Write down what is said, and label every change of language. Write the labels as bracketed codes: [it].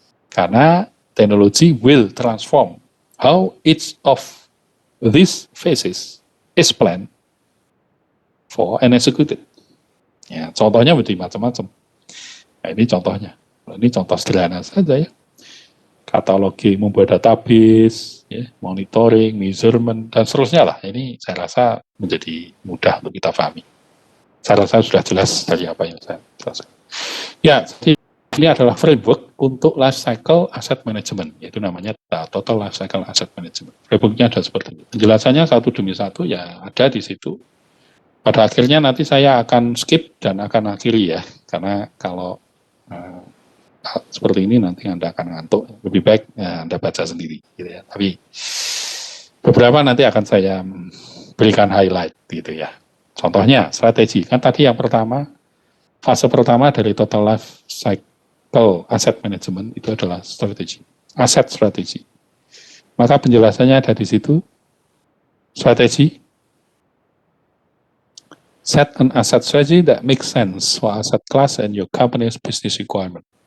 [id] Karena teknologi [en] will transform how each of these phases is planned for and executed. [id] Ya, contohnya menjadi macam-macam. Nah, ini contohnya. Ini contoh sederhana saja ya. Katalogi, membuat database, ya, monitoring, measurement, dan seterusnya lah. Ini saya rasa menjadi mudah untuk kita pahami. Saya rasa sudah jelas dari apa yang saya jelaskan. Ya, ini adalah framework untuk life cycle asset management, yaitu namanya Total Life Cycle Asset Management. Frameworknya ada seperti ini. Penjelasannya satu demi satu ya ada di situ. Pada akhirnya nanti saya akan skip dan akan akhiri ya, karena kalau seperti ini nanti Anda akan ngantuk. Lebih baik Anda baca sendiri, gitu ya. Tapi beberapa nanti akan saya berikan highlight, gitu ya. Contohnya strategi. Kan tadi yang pertama, fase pertama dari Total Life Cycle Asset Management itu adalah strategi, aset strategi. Maka penjelasannya ada di situ. [en] Strategi, set an asset strategy that makes sense for asset class and your company's business requirement.